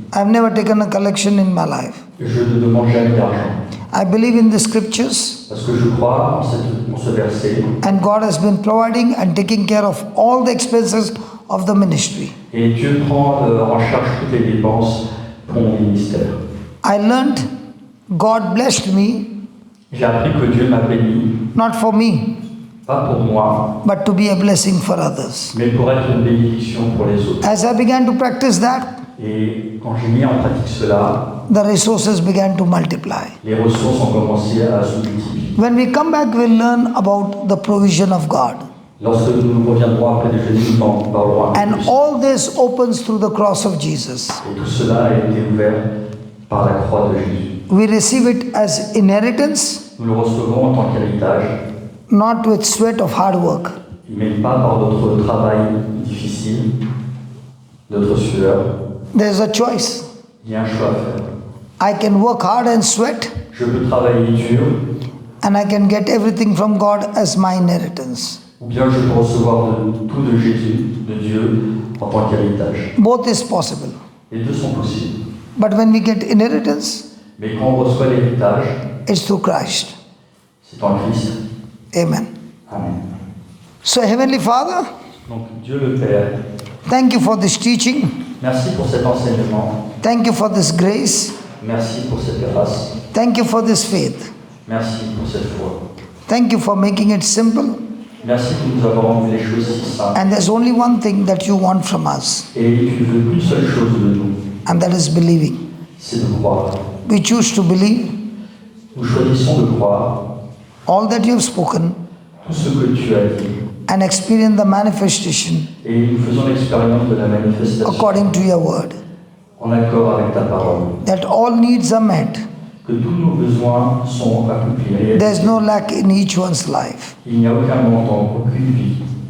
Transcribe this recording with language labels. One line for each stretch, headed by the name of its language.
English: I've never taken a collection in my life.
French: Je ne demande jamais d'argent
English: I believe in the scriptures,
French: parce que je crois en ce verset
English: and God has been providing and taking care of all the expenses of the ministry.
French: et Dieu prend en charge toutes les dépenses pour mon ministère.
English: I learned God blessed me,
French: J'ai appris que Dieu m'a béni,
English: not for me,
French: pas pour moi,
English: but to be a blessing for others.
French: mais pour être une bénédiction pour les autres.
English: As I began to practice that,
French: Et quand j'ai mis en pratique cela,
English: the resources began to multiply.
French: les ressources ont commencé à se multiplier.
English: When we come back, we'll learn about the provision of God.
French: Lorsque nous reviendrons après déjeuner, nous en parlerons un peu
English: And
French: plus.
English: all this opens through the cross of Jesus.
French: Et tout cela a été ouvert par la croix de Jésus.
English: We receive it as inheritance,
French: Nous le recevons en tant qu'héritage,
English: not with sweat of hard work.
French: mais pas par notre travail difficile, notre sueur.
English: There's a choice.
French: Il y a un choix à faire.
English: I can work hard and sweat,
French: Je peux travailler dur,
English: and I can get everything from God as my inheritance.
French: ou bien je peux recevoir tout de Jésus, de Dieu, en tant qu'héritage.
English: Both is possible.
French: Les deux sont possibles.
English: But when we get inheritance,
French: Mais quand on reçoit l'héritage,
English: it's through Christ.
French: c'est en Christ.
English: Amen.
French: Amen.
English: So, Heavenly Father,
French: Donc Dieu le Père,
English: thank you for this teaching.
French: merci pour cet enseignement,
English: Thank you for this grace.
French: merci pour cette grâce,
English: Thank you for this faith.
French: merci pour cette foi.
English: Thank you for making it simple.
French: Merci de nous avoir rendu les choses si simples.
English: And there's only one thing that you want from us,
French: Et tu veux qu'une seule chose de nous,
English: and that is believing.
French: c'est de croire.
English: We choose to believe
French: Nous choisissons de croire
English: all that you have spoken
French: tout ce que tu as dit
English: and experience the manifestation
French: et nous faisons l'expérience de la manifestation
English: according to your word.
French: en accord avec ta parole.
English: That all needs are met.
French: Que tous nos besoins sont accomplis.
English: There's no lack in each one's life.
French: Il n'y a aucun manquement, aucune vie.